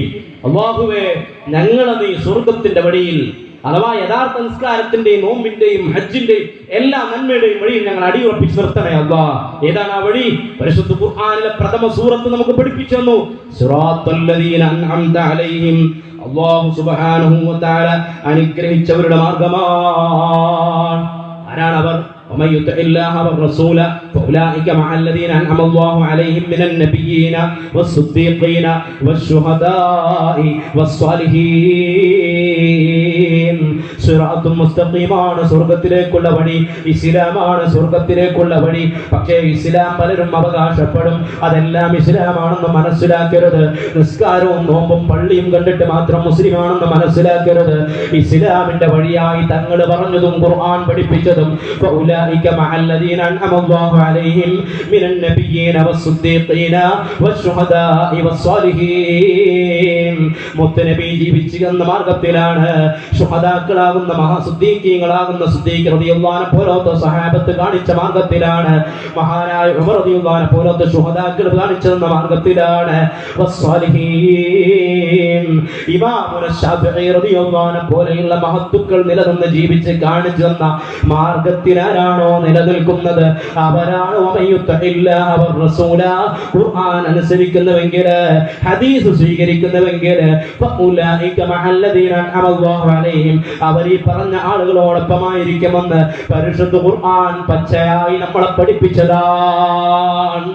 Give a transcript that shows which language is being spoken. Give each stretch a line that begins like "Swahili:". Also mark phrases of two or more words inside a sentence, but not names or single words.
Malayalam: അല്ലാഹുവേ ഞങ്ങളെ നീ സ്വർഗ്ഗത്തിന്റെ വഴിയിൽ, അഥവാ യഥാർത്ഥ നിസ്കാരത്തിന്റെയും നോമ്പിന്റെയും ഹജ്ജിന്റെയും എല്ലാ നന്മയുടെയും വഴിയിൽ ഞങ്ങൾ അടിയുറപ്പിച്ച് നിർത്തണേ അല്ലാഹ്. ഏതാണ് ആ വഴി? പരിശുദ്ധ ഖുർആനിലെ പ്രഥമ സൂറത്ത് നമുക്ക് പഠിപ്പിച്ചു തന്നു.
Arabic: صراط الذين أنعمت عليهم. الله سبحانه وتعالى
Malayalam: അനുഗ്രഹിച്ചവരുടെ മാർഗ്ഗമാണ്. ആരാണവർ?
Arabic: ومن يطع الله والرسول فاولئك مع الذين انعم الله عليهم من النبيين والصديقين والشهداء والصالحين.
Malayalam: സിറാത്തുൽ മുസ്തഖീമാണ് സ്വർഗ്ഗത്തിലേക്കുള്ള വഴി, ഇസ്ലാമാണ് സ്വർഗ്ഗത്തിലേക്കുള്ള വഴി. പക്ഷേ ഇസ്ലാം പലരും അവകാശപ്പെടും, അതെല്ലാം ഇസ്ലാമാണെന്ന് മനസ്സിലാക്കരുത്. നിസ്കാരവും നോമ്പും പള്ളിയും കണ്ടിട്ട് മാത്രം മുസ്ലിമാണെന്ന് മനസ്സിലാക്കരുത്. ഇസ്ലാമിന്റെ വഴിയായി തങ്ങൾ പറഞ്ഞതും ഖുർആൻ പഠിപ്പിച്ചതും
Arabic: فأولئك مع الذين أنعم الله عليهم من النبيين والصديقين والشهداء والصالحين.
Malayalam: മുത്തനബി ജീവിച്ചു എന്ന മാർഗത്തിലാണ്, ശുഹദാക്കളാകുന്ന മഹാസുദ്ദീഖീങ്ങളാകുന്ന സിദ്ദീഖ്
Arabic: رضي الله عنه
Malayalam: പോലത്തെ സഹാബത്ത് കാണിച്ച മാർഗത്തിലാണ്, മഹാനായ ഉമർ
Arabic: رضي الله عنه
Malayalam: പോലത്തെ ശുഹദാക്കൾ കാണിച്ചെന്ന മാർഗത്തിലാണ്. വസ്സാലിഹീൻ ഇമാമുന ശാഫിഈ
Arabic: رضي الله عنه
Malayalam: പോലെയുള്ള മഹത്തുക്കൾ നിലനിന്ന് ജീവിച്ച് കാണിച്ചു തന്ന മാർഗത്തിലാണോ നിലനിൽക്കുന്നത് അവരാണ് ഖുർആൻ അനുസരിക്കുന്നവെങ്കിൽ, ഹദീസ് സ്വീകരിക്കുന്നവെങ്കിൽ അവർ ഈ പറഞ്ഞ ആളുകളോടൊപ്പമായിരിക്കുമെന്ന് പരിശുദ്ധ ഖുർആൻ പച്ചയായി നമ്മളെ പഠിപ്പിച്ചതാണ്.